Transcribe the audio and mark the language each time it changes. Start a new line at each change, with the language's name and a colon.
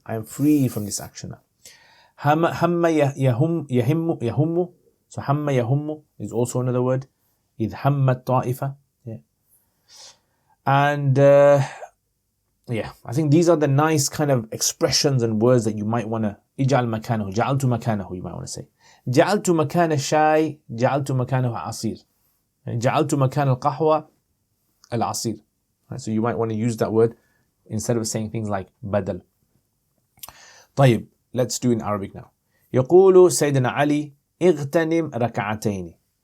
English: I am free from this action.
Arabic: Hamma yahummu.
English: So hamma yahummu is also another word.
Arabic: إذ همت طائفة. Yeah.
English: And I think these are the nice kind of expressions and words that you might want to
Arabic: اجعل مكانه, جعلت مكانه,
English: you might want to say.
Arabic: جعلت مكان الشاي, جعلت مكانه عصير. جعلت مكان القهوة العصير.
English: So you might want to use that word instead of saying things like بدل. طيب, let's do in Arabic now.
Arabic: يقول سيدنا علي اغتنم ركعتين.